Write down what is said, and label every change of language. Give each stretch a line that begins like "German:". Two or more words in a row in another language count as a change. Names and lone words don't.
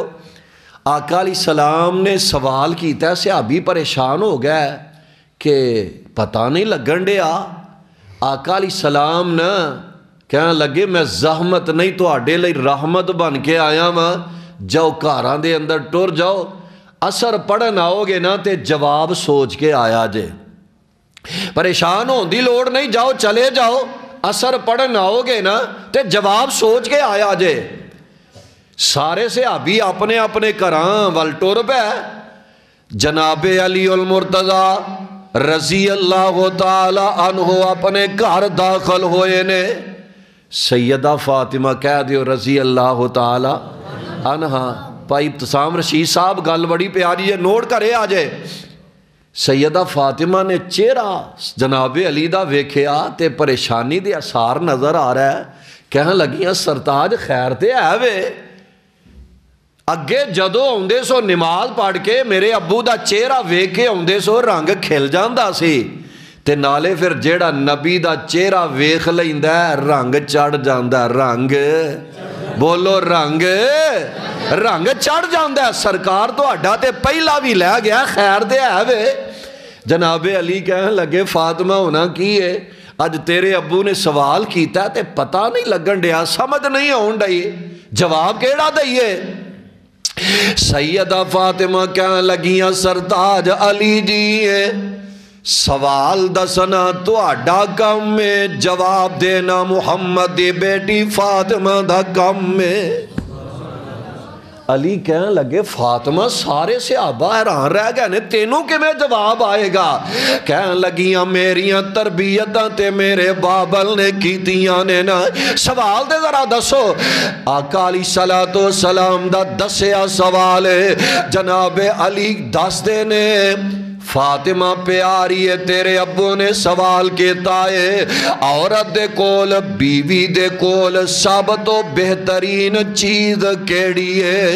Punjabi: آقا
Arabic: علیہ السلام
Punjabi: نے سوال کیتا ہے، صحابی پریشان ہو گیا کہ پتہ نہیں لگن دیا۔ آقا
Arabic: علیہ السلام
Punjabi: نا کہنے لگے میں زحمت نہیں تو اڈے لئی رحمت بن کے آیا ماں، جاؤ گھراں دے اندر ٹر جاؤ، اثر پڑھن آؤ گے نا تے جواب سوچ کے آیا جے، پریشان ہون دی لوڑ نہیں، جاؤ چلے جاؤ، اثر پڑھن آؤ گے نا تے جواب سوچ کے آیا جے۔ سارے صحابی اپنے اپنے گھراں ول ٹر پے۔ جناب علی المرتضی
Arabic: رضی اللہ تعالی عنہ
Punjabi: اپنے گھر داخل ہوئے نے۔ سیدہ فاطمہ کہہ دیو
Arabic: رضی اللہ تعالی عنہ۔
Punjabi: بھائی ابتسام رشید صاحب گل بڑی پیاری ہے، نوٹ کرے آجے۔ سیدہ فاطمہ نے چہرہ جناب علی دا ویکھیا تے پریشانی دے اثار نظر آ رہا ہے، کہنے لگیاں سرتاج خیر تے ہے وے، اگے جدو ہوندے سو نماز پڑھ کے میرے ابو دا چہرہ ویکھے ہوندے سو رنگ کھل جاندا سی، تے نالے پھر جیڑا نبی دا چہرہ ویکھ لیندا ہے رنگ چڑھ جاندا ہے، رنگ بولو رنگ چڑھ جاندا ہے۔ سرکار تو اڈا تے پہلا بھی لے گیا، خیر دے ہے وے۔ جناب علی کہنے لگے فاطمہ ہونا کی ہے، اج تیرے ابو نے سوال کیتا ہے تے پتہ نہیں لگن دیا، سمجھ نہیں آن ڈئی، جواب کیڑا دئیے؟ سیدہ فاطمہ کہنے لگیاں سرتاج علی جی سوال دسنا تو اڈا کم میں، جواب دینا محمد دی بیٹی فاطمہ دا کم میں۔ علی کہنے لگے فاطمہ سارے صحابہ حیران رہ گئے نے، تینوں کے میں جواب آئے گا؟ کہنے لگیاں میریاں تربیتاں تے میرے بابل نے کیتیاں نے نا، سوال دے ذرا دسو۔ آقا
Arabic: علیہ السلام
Punjabi: دا دسیا سوال ہے، جناب علی دس دے نے فاطمہ پیاری ہے تیرے ابو نے سوال کیتا ہے، عورت دے کول بیوی دے کول سب تو بہترین چیز کیڑی ہے؟